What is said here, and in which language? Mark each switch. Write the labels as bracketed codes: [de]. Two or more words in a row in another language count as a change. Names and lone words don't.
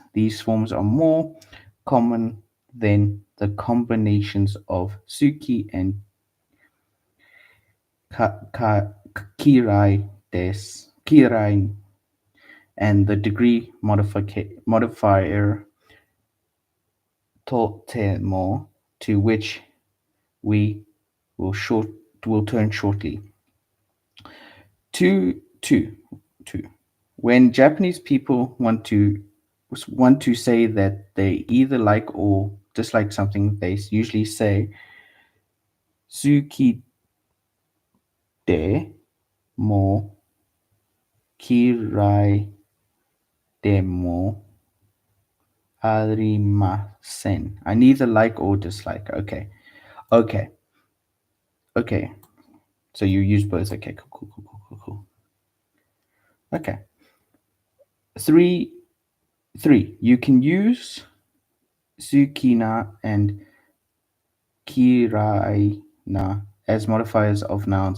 [en] These forms are more common than the combinations of Suki and Kirai, and the degree modifier totemo, to which we will short will turn shortly. Two, two, two. When Japanese people want to say that they either like or dislike something, they usually say [ja] "好きでも嫌いでもありません." [en] I neither like or dislike. Okay, okay, okay. So you use both. Okay, cool, cool, cool, cool, cool, cool. Okay. Three. You can use sukina, and kiraina as modifiers of nouns.